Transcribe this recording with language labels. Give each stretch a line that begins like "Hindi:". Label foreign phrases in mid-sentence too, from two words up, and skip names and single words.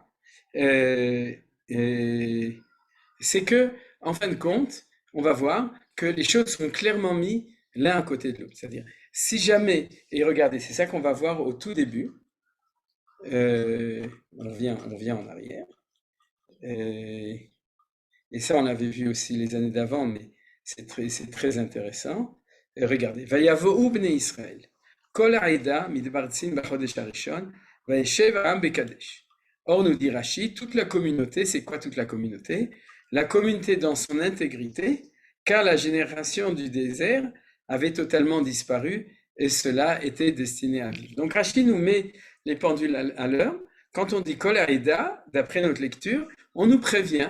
French: C'est que, en fin de compte, on va voir que les choses sont clairement mises l'un à côté de l'autre. C'est-à-dire, si jamais, et regardez, c'est ça qu'on va voir au tout début, on vient en arrière, et ça on l'avait vu aussi les années d'avant, mais c'est très intéressant. Regardez,
Hebrew: ויבאו בני ישראל כל העדה מדבר צן בחדש הראשון וישב העם בקדש.
French: Or, nous dit Rashi, toute la communauté, c'est quoi toute la communauté? La communauté dans son intégrité, car la génération du désert avait totalement disparu et cela était destiné à vivre. Donc Rashi nous met les pendules à l'heure. Quand on dit
Hebrew: כל העדה,
French: d'après notre lecture, on nous prévient.